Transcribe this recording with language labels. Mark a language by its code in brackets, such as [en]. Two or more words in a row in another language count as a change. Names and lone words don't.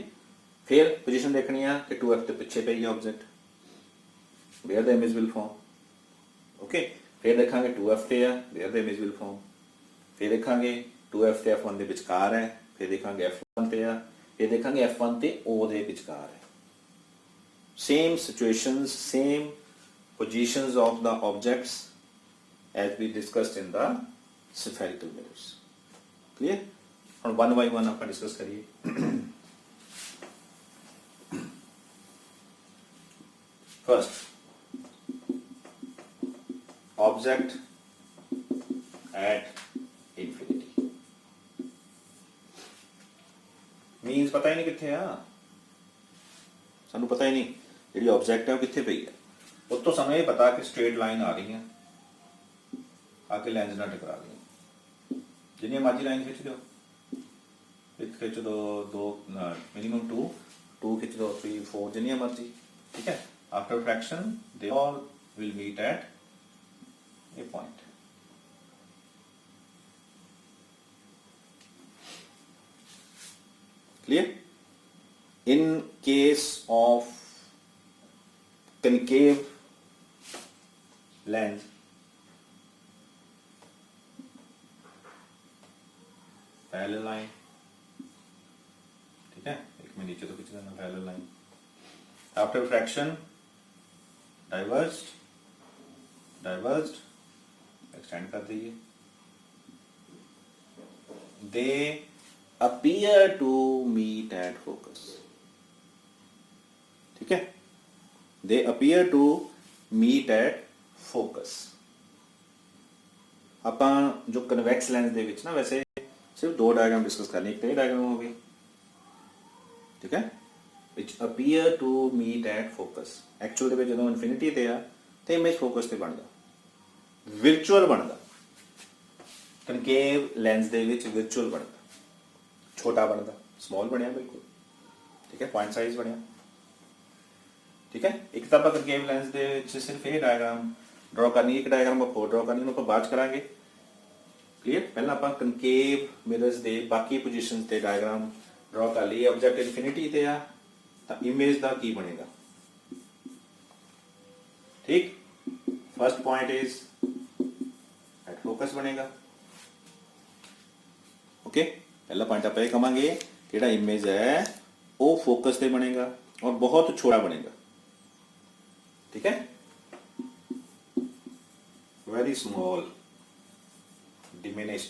[pa] ਫਿਰ ਪੋਜੀਸ਼ਨ ਦੇਖਣੀ ਆ ਕਿ 2F ਦੇ ਪਿੱਛੇ ਪਈ ਹੈ ਆਬਜੈਕਟ, [en] where the image will form. [pa] ਓਕੇ, ਫਿਰ ਦੇਖਾਂਗੇ 2F ਤੇ ਆ, [en] where the image will form. [pa] ਫਿਰ ਦੇਖਾਂਗੇ 2F ਤੇ F1 ਦੇ ਵਿਚਕਾਰ ਹੈ, ਫਿਰ ਦੇਖਾਂਗੇ F1 ਤੇ ਆ, ਫਿਰ ਦੇਖਾਂਗੇ F1 ਤੇ O ਦੇ ਵਿਚਕਾਰ ਹੈ। [en] same situations, same positions of the objects as we discussed in the spherical mirrors. [pa] Clear? ਹੁਣ [en] one by one [pa] ਆਪਾਂ discuss ਕਰੀਏ। [en] First, object at infinity means [pa] ਪਤਾ ਹੀ ਨਹੀਂ ਕਿੱਥੇ ਆ, ਸਾਨੂੰ ਪਤਾ ਹੀ ਨਹੀਂ ਜਿਹੜੀ ਆਬਜੈਕਟ ਹੈ ਉਹ ਕਿੱਥੇ ਪਈ ਹੈ। ਉਸ ਤੋਂ ਸਾਨੂੰ ਇਹ ਪਤਾ ਕਿ [en] straight line [pa] ਆ ਰਹੀ ਹੈ, ਆ ਕੇ ਲੈਂਸ ਨਾਲ ਟਕਰਾ ਗਈ। ਜਿੰਨੀ ਮਰਜ਼ੀ ਲਾਈਨ ਖਿੱਚ ਦਿਓ, ਇੱਕ ਖਿੱਚ ਦੋ ਮਿਨੀਮਮ 2 ਖਿੱਚ ਦਿਓ, 3 4 ਜਿੰਨੀਆਂ ਮਰਜ਼ੀ। ਠੀਕ ਹੈ, [en] after refraction they all will meet at a point. Clear? In case of concave lens, parallel line, [hi] ठीक है, एक में नीचे तो खींच देना [en] parallel line. After refraction, diverged, extend [hi] कर दीजिए. [en] They appear to meet at focus. [hi] ठीक है, [en] they appear to meet at focus. [pa] ਆਪਾਂ ਜੋ [en] convex lens [pa] ਦੇ ਵਿੱਚ ਨਾ ਵੈਸੇ ਸਿਰਫ ਦੋ [en] diagram discuss [pa] ਕਰਨੀ, ਇੱਕ ਇਹ ਡਾਇਗਰਾਮ ਹੋ ਗਈ, ਠੀਕ ਹੈ, [en] which appear to meet at focus. [pa] ਐਕਚੁਅਲ ਦੇ ਵਿੱਚ ਜਦੋਂ ਇਨਫਿਨਿਟੀ ਤੇ ਆ ਤੇ ਇਮੇਜ ਫੋਕਸ ਤੇ ਬਣਦਾ, ਵਿਰਚੁਅਲ ਬਣਦਾ। [en] concave lens [pa] ਦੇ ਵਿੱਚ ਵਿਰਚੁਅਲ ਬਣਦਾ, ਛੋਟਾ ਬਣਦਾ, ਸਮਾਲ ਬਣਿਆ ਬਿਲਕੁਲ, ਠੀਕ ਹੈ, [en] point size [pa] ਬਣਿਆ। ਠੀਕ ਹੈ, ਇੱਕ ਤਾਂ ਆਪਾਂ [en] concave lens [pa] ਦੇ ਵਿੱਚ ਸਿਰਫ ਇਹ [en] diagram draw [pa] ਕਰਨੀ, ਇੱਕ ਡਾਇਗਰਾਮ ਆਪਾਂ ਹੋਰ ਡਰਾ ਕਰਨੀ, ਉਹਨੂੰ ਆਪਾਂ ਬਾਅਦ ਚ ਕਰਾਂਗੇ। ਕਲੀਅਰ? ਪਹਿਲਾਂ ਆਪਾਂ [en] concave mirrors [pa] ਦੇ ਬਾਕੀ ਪੋਜੀਸ਼ਨਸ ਤੇ [en] diagram draw [pa] ਕਰ ਲਈ। [en] object infinity [pa] ਤੇ ਆ ਤਾਂ ਇਮੇਜ ਦਾ ਕੀ ਬਣੇਗਾ। [en] ਠੀਕ, first point is at focus बनेगा। [hi] ओके, पहला पॉइंट आप ये कहांगे कि जिहड़ा इमेज है वो फोकस से बनेगा और बहुत छोटा बनेगा। ठीक है, [en] very small, diminished.